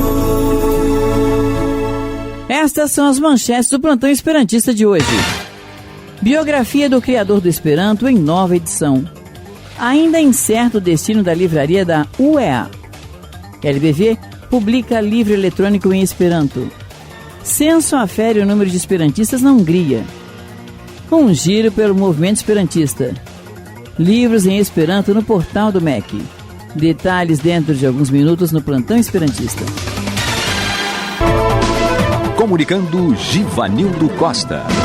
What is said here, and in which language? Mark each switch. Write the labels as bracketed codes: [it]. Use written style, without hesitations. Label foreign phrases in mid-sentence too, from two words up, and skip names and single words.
[pt] Estas são as manchetes do Plantão Esperantista de hoje. Biografia do criador do Esperanto em nova edição. Ainda incerto o destino da livraria da UEA. LBV publica livro eletrônico em Esperanto. Censo afere o número de esperantistas na Hungria. Um giro pelo movimento esperantista. Livros em Esperanto no portal do MEC. Detalhes dentro de alguns minutos no Plantão Esperantista. Comunicando Givanildo Costa.